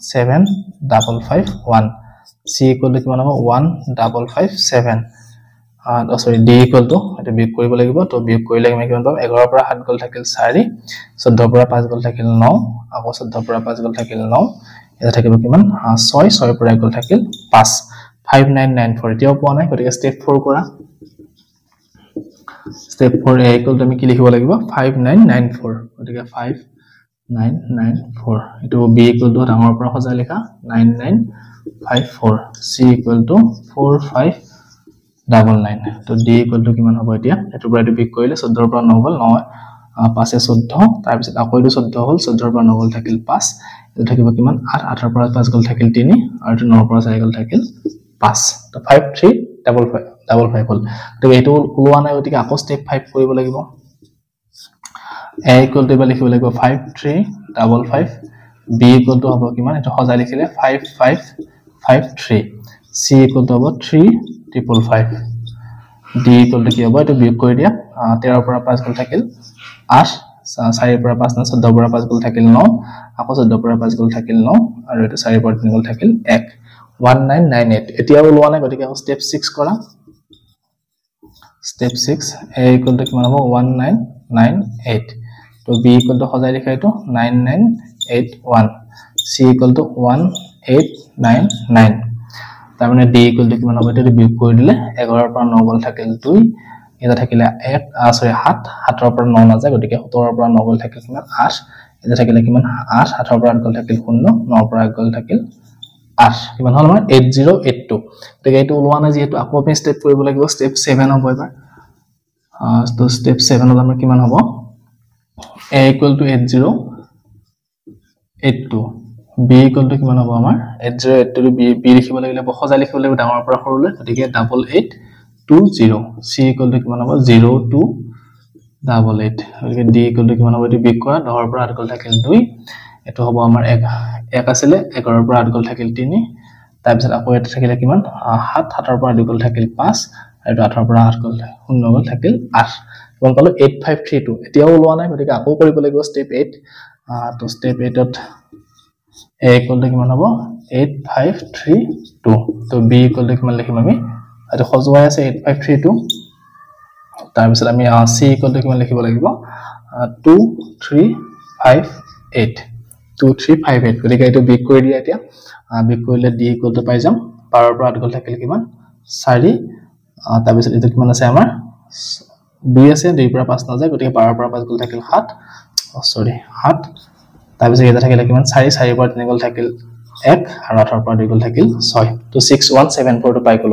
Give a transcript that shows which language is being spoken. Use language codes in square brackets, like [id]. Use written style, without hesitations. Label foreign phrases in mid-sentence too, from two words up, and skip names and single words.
[as] 7551 [en] c equal to [as] কিমান হ'ব 1557 সৰি [en] d equal to [as] এটা বিয়োগ কৰিব লাগিব তো বিয়োগ কৰিলে আমি কিমান পাম 11 পৰা 7 গল থাকিল 4 14 পৰা 5 গল থাকিল 9 আকৌ 14 পৰা 5 গল থাকিল 9 এটা থাকিব কিমান 6 6 পৰা 1 গল থাকিল 5 5994 এতিয়াও পোৱা নাই গতিকে স্টেপ 4 কৰা স্টেপ 4 [en] a equal to [as] আমি কি লিখিব লাগিব 5994 গতিকে 5994 এটো [en] b equal to [as] ডাঙৰ পৰা সজাই লিখা 9954 [en] c equal to [as] 4599 তো [en] d equal to [as] কিমান হ'ব এতিয়া এটো পৰা এটো বিক কৰিলে 14 পৰা 9 গল 9 5 14 তাৰ পিছত আকৌ এটো 14 হল 14 পৰা 9 গল থাকিল 5 এটো থাকিব কিমান 8 8 পৰা 5 গল থাকিল 3 আৰু এটো 9 পৰা 4 গল থাকিল 5 তো 5355 হল তো এটো ওলোৱা নাই গতিকে আকৌ স্টেপ 5 কৰিব লাগিব [en] a equal to [as] লিখিব লাগিব 5355 [en] b equal to [as] হ'ব কিমান এটো সজাই লিখিলে 5553 [en] c equal to [as] হ'ব 3555 [en] d equal to [as] কি হ'ব এটো বিয়োগ কৰি দিয়া 13 পৰা 5 গল থাকিল 8 4 পৰা 5 না 14 পৰা 5 গল থাকিল 9 আকৌ 14 পৰা 5 গল থাকিল 9 আৰু এটো 4 পৰা 3 গল থাকিল 1 1998 এতিয়া ওলোৱা নাই গতিকে স্টেপ 6 কৰা step 6 [en] a equal to [as] কিমান হ'ব 1998 তো [en] b equal to [as] সজাই লিখা এটো 9981 [en] c equal to [as] 1899 তাৰ মানে [en] d equal to [as] কিমান হ'ব এটো বিয়োগ কৰি দিলে 11 পৰা 9 গল থাকিল 2 এটা থাকিলে 1 সৰি 7 7 পৰা 9 না যায় গতিকে 17 পৰা 9 গল থাকিল কিমান 8 এটা থাকিলে কিমান 8 8 পৰা 8 গল থাকিল 0 9 পৰা 1 গল থাকিল 8 কিমান হল আমাৰ 8082 গতিকে এটো ওলোৱা নাই যেহেতু আকৌ আমি স্টেপ কৰিব লাগিব স্টেপ 7 হ'ব এবাৰ তো স্টেপ 7 হল আমাৰ কিমান হ'ব [en] a equal to [as] 8082 [en] b b equal to [as] কিমান হ'ব আমাৰ 8082 b লিখিব লাগিলে বহজা লিখিব লাগিব ডাঙৰ পৰা সৰুলৈ গতিকে 8820 [en] c equal to [as] কিমান হ'ব 0288 গতিকে [en] d equal to [as] কিমান হ'ব এটো বিগ কৰা 10 পৰা 8 গল থাকিল 2 এটো হ'ব আমাৰ 1 আছিল 11 পৰা 8 গল থাকিল 3 তাৰ পিছত আকৌ এটা থাকিলে কিমান 7 7 পৰা 2 গল থাকিল 5 আৰু 8 পৰা 8 গল 0 গল থাকিল 8 কোন পালো 8532 এতিয়াও ওলোৱা নাই গতিকে আকৌ কৰিব লাগিব স্টেপ 8 তো স্টেপ 8 ত [en] a equal to [as] কিমান হ'ব 8532 তো [en] b equal to [as] কিমান লিখিম আমি আৰু খজুৱাই আছে 8532 তাৰ পিছত আমি [en] c equal to [as] কিমান লিখিব লাগিব 2358 2358 গতিকে এটো বিগ কৰি দিয়া এতিয়া বিগ কৰিলে [en] d equal to [as] পাই যাম 12 পৰা 8 গল থাকিল কিমান 4 তাৰ পিছত এটো কিমান আছে আমাৰ 2 আছে 2 পৰা 5 না যায় গতিকে 12 পৰা 5 গল থাকিল 7 সৰি 7 তাৰ পিছত এটা থাকিলে কিমান 4 4 পৰা 3 গল থাকিল 1 আৰু 18 পৰা 2 গল থাকিল 6 তো 6174 টো পাই গলো